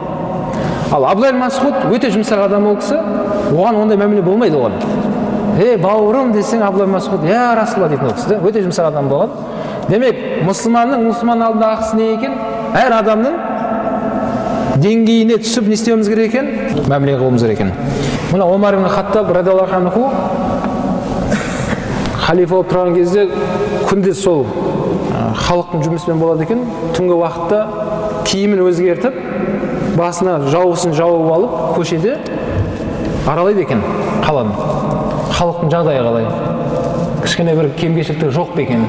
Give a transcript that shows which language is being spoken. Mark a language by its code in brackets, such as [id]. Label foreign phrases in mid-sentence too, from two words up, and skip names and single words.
[kk] Ал Абдулла ибн Масғуд өте жұмсақ адам ол кісі, оған ондай мәміле болмайды оған. Бауырым десең Абдулла ибн Масғуд, [ar] يا رسول الله [kk] дейтін ол кісі, өте жұмсақ адам болған. Демек, мұсылманның мұсылман алдында ақысы не екен? Әр адамның деңгейіне түсіп не істеуіміз керек екен? Мәміле қылуымыз керек екен. Мына Омар ибн Хаттаб [ar] رضي الله عنه [kk] халифа болып тұрған кезде күнде сол халықтың жұмысымен болады екен. Түнгі уақытта киімін өзгертіп, басына жауысын жауып алып, көшеде аралайды екен қаланы. Халықтың жағдайы қалай? Кішкене бір кем-кешіктігі жоқ па екен?